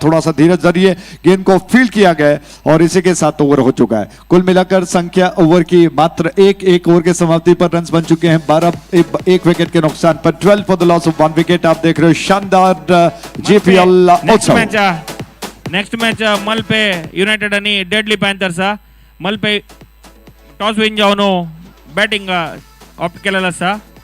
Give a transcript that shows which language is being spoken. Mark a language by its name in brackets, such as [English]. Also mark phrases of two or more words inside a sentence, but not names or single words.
[Hindi] थोड़ा सा धीरज जरिए गेंद को फील्ड किया गया और इसी के साथ ओवर हो चुका है। कुल मिलाकर संख्या ओवर की मात्र 1 ओवर के समाप्ति पर रन बन चुके हैं 12 1 विकेट के नुकसान पर। [English] 12 for the loss of 1 wicket. [Hindi] आप देख रहे हो शानदार जीपीएल उत्सव। [English] next match [Konkani] मलपे ಯುನೈಟೆಡ್ आणि डेडली पैंथर्स मलपे [English] toss win [Konkani] जावन [English] batting opt [Konkani] केलेला आसा।